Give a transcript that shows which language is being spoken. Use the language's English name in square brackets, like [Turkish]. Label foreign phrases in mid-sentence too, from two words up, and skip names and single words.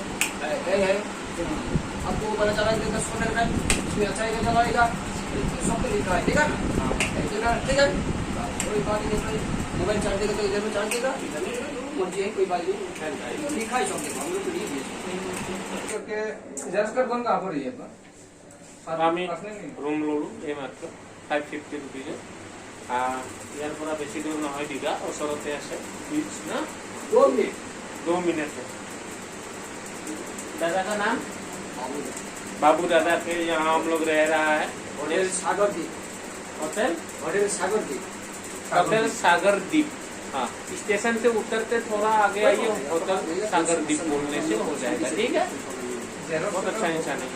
[Hindi] है आपको पता चला कि 10 मिनट में इसमें अच्छा ही चलाएगा सब पे लिखा है ठीक है ठीक है कोई बात नहीं मोबाइल चार्ज देगा तो इधर में चार्ज देगा इधर में मर्जी है कोई बात नहीं लिखा है सब देखो हम लोग तो नहीं [English] okay just [Hindi] कौन कहाँ पर है [Assamese] আমি ৰুম ল'লোঁ এই মাত্ৰ 550 ৰুপিজ ইয়াৰ পৰা বেছি দূৰ নহয় দীঘা ওচৰতে আছে [Hindi] बीच ना 2 मिनट है दादा का नाम बाबू दादा के यहाँ हम लोग रह रहा है होटल सागर द्वीप होटल सागर द्वीप हाँ स्टेशन से उतरते थोड़ा आगे आइए होटल सागर द्वीप बोलने से हो जाएगा ठीक है बहुत अच्छा इंसान है